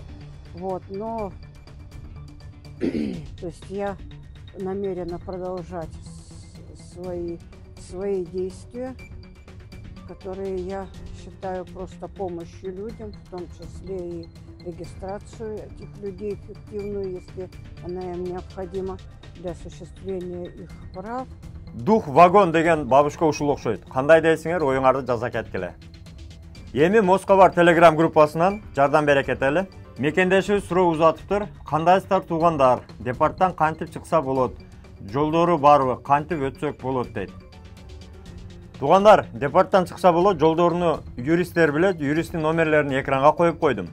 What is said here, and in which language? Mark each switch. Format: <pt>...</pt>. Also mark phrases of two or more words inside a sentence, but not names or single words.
<ru>Вот, но то есть я намерена продолжать свои действия, которые я считаю просто помощью людям, в том числе и регистрацию этих людей эффективную, если она им необходима для осуществления их прав. Дух вагон</ru> <ky>деген бабушка ушул окшойт. Кандай дейсиңер, оюңарды жаза кеткиле. Эми Москва бар Telegram группасынан жардам бере кетели. Мекендешибиз суроо узатыптыр. Кандайсыздар туугандар? Департтан кантип чыкса болот? Жолдору барбы? Кантип өтсөк болот дейт. Туугандар, департтан чыкса болот, жолдоруну юристтер билет, юристтин номерлерин экранга коюп койдум.</ky>